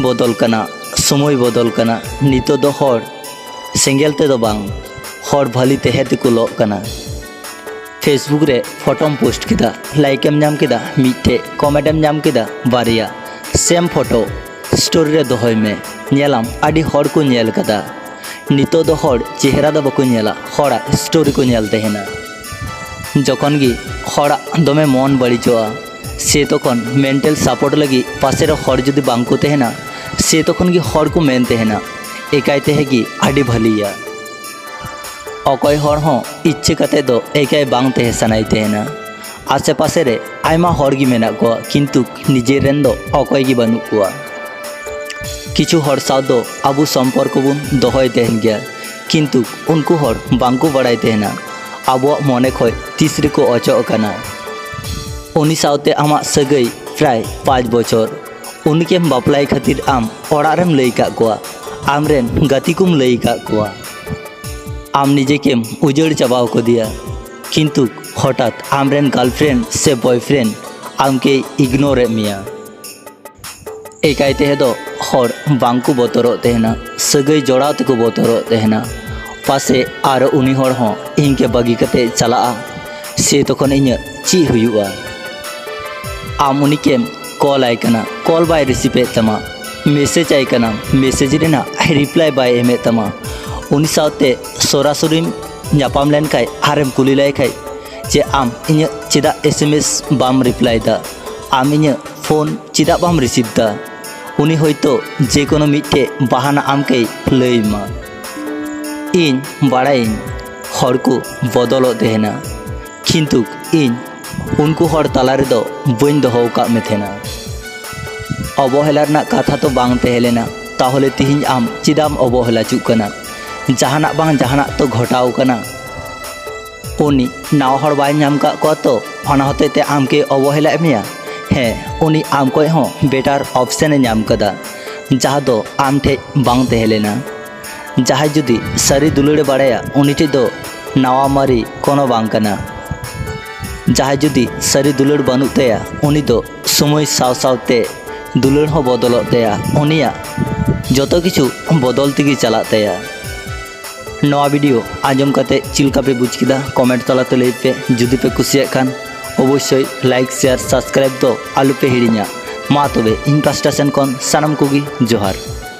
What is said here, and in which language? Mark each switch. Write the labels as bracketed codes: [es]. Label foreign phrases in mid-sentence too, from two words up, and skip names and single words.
[sat] बदल कना समय बदल कना नितो दो हर सेंगेल ते दो बांग हर भाली तेहे तेको लो कना फेसबुक रे फोटोम पोस्ट किदा लाइकेम नाम किदा मिटे कमेंटम नाम किदा बारिया सेम फोटो स्टोरी रे दोहय में नेलाम आदि हर को नेल कदा नितो दो हर चेहरा दो बको नेला हरा स्टोरी को नेल तेहना जखन गी हरा दमे मन बड़ीचोआ से तखन [en] mental support [sat] लगी पासे रे हर जुदी बांग को तेहना से तखन गी हर को मेन तेहना एकाई तेहेगी आदि भलिया अकय हर हों इच्छे कते दो एकाई बांग तेहे सनाई तेहना आसे पासे रे आयमा हर गी मेना को किंतु निजे रेन दो अकय गी बानु को किछु हर साव दो आबु सम्पर्क बुन दोहय तेहन गया किंतु उनको हर बांग को बड़ाई तेहना आबो मने खय तीसरे को अचो कना उनी सावते आमा सगई प्राय 5 बछर उनके बापलाई खातिर आम ओड़ारेम लई का कोआ आमरेन गतिकुम लई का कोआ आम निजे केम उजड़ चाबाव को दिया किंतु हठात आमरेन गर्लफ्रेंड से बॉयफ्रेंड आम के इग्नोर मिया एकाई तेहे दो हर बांको बतरो तेहना सगई जोड़ाव तेको बतरो तेहना पासे आर उनी हर हों इनके बागी कते चला से तखन इन ची हुआ आम उनी केम कॉल आय कना कॉल बाय रिसीव तमा मेसेज आय कना मेसेज रेना रिप्लाई बाय एमे तमा उनी सावते सरासरि ᱧᱟᱯᱟᱢ ᱞᱮᱱᱠᱷᱟᱡ ᱟᱨᱮᱢ ᱠᱩᱞᱤ ᱞᱟᱭ ᱠᱷᱟᱡ ᱡᱮ ᱟᱢ ᱤᱧᱟᱹᱜ ᱪᱮᱫᱟᱜ SMS ᱵᱟᱢ ᱨᱤᱯᱞᱟᱭᱫᱟ, ᱟᱢ ᱤᱧᱟᱹᱜ ᱯᱷᱳᱱ ᱪᱮᱫᱟᱜ ᱵᱟᱢ ᱨᱤᱥᱤᱵᱷᱫᱟ, उनी होयतो जे कोनो मिट्टे बहाना आमके लैमा। इन बाड़ाइन हर को बदलो तहेना किन्तु इन उनको हर तलारे दो बइन दोहो काग मे थेना। अवहेला रना कथा तो बांग तहेलेना ताहले तिहिन आम चिदाम अवहेला चुक कना, जहाना बांग जहाना तो घटाव कना। उनी नाव हर बाय नाम का को तो अना होते आमके अवहेला एमिया। हाँ उनी आम को हो [en] better option [sat] नाम कदा जहाँ दो आम ठे बांग तहेलेना। जहाँ जुदी सारी दुलड़े बाड़ाया उनी ठे दो नावा मारी कोनो बांग कना। जहाँ जुदी सारी दुलड़ बानुक तया उनी दो समय साव सावते दुलड़ हो बदलत तया, उनिया जतो किछु बदल तेगी चला तया। नवा वीडियो आजम कते चिलका पे बुझ किदा कमेंट तलाते लई पे। जुदी पे कुसिया खान अवश्य [en] like share subscribe [sat] तो आलू पे हिड़िया। मा तबे इन पास्टा सेन खन सानाम कोगी जोहार।